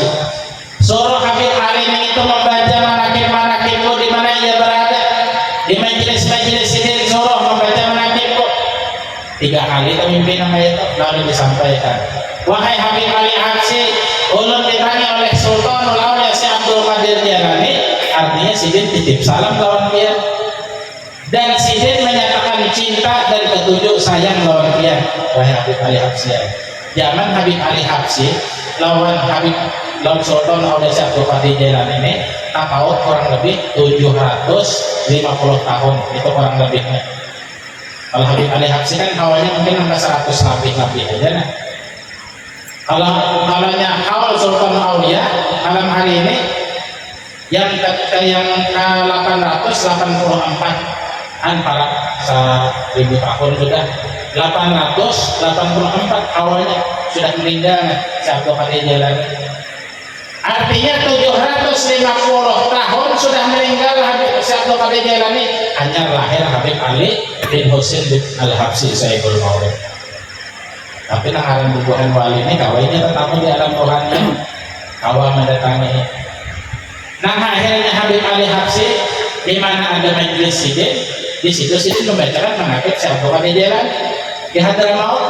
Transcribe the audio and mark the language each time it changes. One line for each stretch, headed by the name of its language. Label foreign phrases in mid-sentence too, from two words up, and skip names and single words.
Banjar: Suruh Habib Ali itu membaca manakib-manakibku di mana ia berada, di majelis-majelis ini suruh membaca manakibku 3 Ali pemimpin nama itu, lalu disampaikan, wahai Habib Ali Habsyi, ulun ditanya oleh Sultan Aulia Syekh Abdul Qadir Jailani, artinya sidin titip salam lawan dia, dan sidin menyatakan cinta dan ketujuh sayang lawan dia, wahai Habib Ali Habsyi. Zaman Habib Ali Habsyi lawan Sultan Aulia Syekh Abdul Qadir Jailani ini tahun kurang lebih 750 tahun, itu kurang lebihnya. Kalau Habib Ali Habsyi kan awalnya mungkin sampai 100 lebih aja nah. Kalau awal Sultan Aulia malam hari ini yang 884 para 1000 tahun sudah 884 awalnya sudah meninggal Syekh Abdul Qadir Jailani. Artinya 750 tahun sudah meninggal Habib Syekh Abdul Qadir Jailani, hanya lahir Habib Ali bin Husain bin Al-Habsyi Sayyidul Maulid. Tapi alam bubuhan wali ini kawainya tetamu di alam rohani, kawa mendatangi. Nah akhirnya Habib Ali Habsyi di mana ada majelis sidin, di situ sidin membacakan menakib Syekh Abdul Qadir Jailani di Hadramaut.